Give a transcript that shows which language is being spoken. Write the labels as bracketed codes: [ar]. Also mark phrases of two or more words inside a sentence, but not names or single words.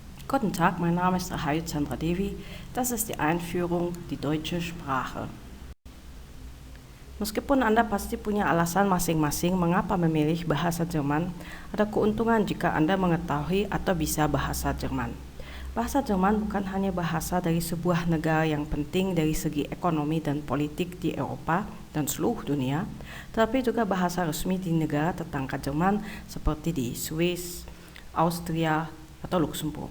[de] Guten Tag, mein Name ist Rahayu Chandra Devi. Das ist die Einführung die deutsche Sprache. [id] Meskipun Anda pasti punya alasan masing-masing mengapa memilih bahasa Jerman, ada keuntungan jika Anda mengetahui atau bisa bahasa Jerman. Bahasa Jerman bukan hanya bahasa dari sebuah negara yang penting dari segi ekonomi dan politik di Eropa dan seluruh dunia, tetapi juga bahasa resmi di negara tetangga Jerman seperti di Swiss, Austria, atau Luxembourg.